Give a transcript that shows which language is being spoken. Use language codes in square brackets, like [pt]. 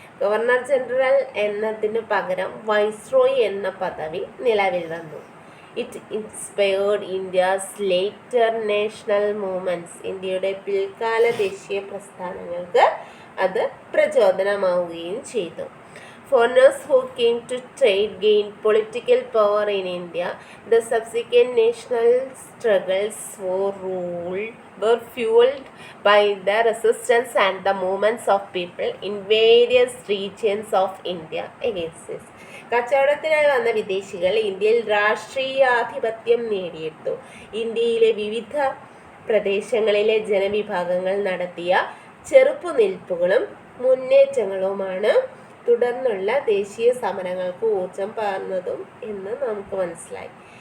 [ml] Governor general എന്നതിന് പകരം viceroy എന്ന പദവി നിലവിൽ വന്നു. [en] It inspired India's later national movements. [ml] ഇന്ത്യയുടെ പിൽക്കാല ദേശീയ പ്രസ്ഥാനങ്ങൾക്ക് അത് പ്രചോദനമാവുകയും ചെയ്തു. [en] Foreigners who came to trade gained political power in India. The subsequent national struggles were fueled by the resistance and the movements of people in various regions of India against this. [ml] കച്ചവടത്തിനായി വന്ന വിദേശികൾ ഇന്ത്യയിൽ രാഷ്ട്രീയാധിപത്യം നേടിയെടുത്തു. ഇന്ത്യയിലെ വിവിധ പ്രദേശങ്ങളിലെ ജനവിഭാഗങ്ങൾ നടത്തിയ ചെറുപ്പുനിൽപ്പുകളും മുന്നേറ്റങ്ങളുമാണ് തുടർന്നുള്ള ദേശീയ സമരങ്ങൾക്ക് ഊർജം പകർന്നതും എന്ന് നമുക്ക് മനസ്സിലായി.